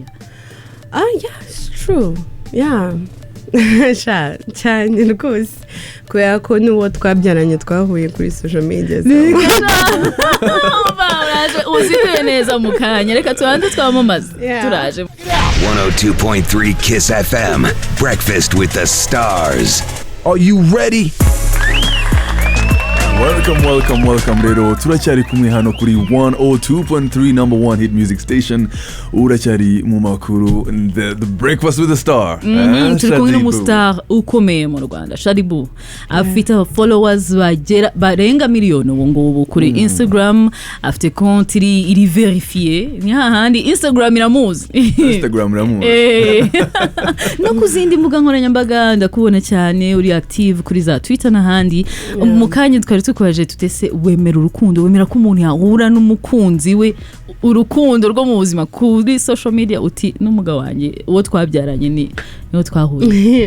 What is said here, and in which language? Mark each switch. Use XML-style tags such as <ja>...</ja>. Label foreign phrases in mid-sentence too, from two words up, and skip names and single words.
<en>yeah it's true yeah</en> <rw>cyane rwose kubera ko n'uwo twabyaranye twahuye kuri</rw> <en>social media</en> <rw>uzituye neza mu kanya reka tubanze twamamaze turaje</rw> <en>102.3 Kiss FM Breakfast with the Stars. Are you ready?</en> <rw>Welcome rero turacyari kumwe hano kuri 102.3</rw> <en>number one hit music station</en> <rw>uracyari mu makuru the Breakfast with the Star turi kumwe n'umustar ukomeye mu Rwanda Shaddy Boo afite followers barenga miliyoni ubu ngubu kuri Instagram afite konti iri verifiye ni hahandi Instagram iramuzi no kuzindi mbuga nkoranyambaga ndakubona cyane uri active kuri za Twitter n'ahandi mu kanya twari tukwaje tutese wemera urukundo wemera ko umuntu yahura n'umukunzi we urukundo rwo mu buzima kuri</rw> <en>social media</en> <rw>uti n'umugabo wanjye uwo twabyaranye niho twahuye</rw>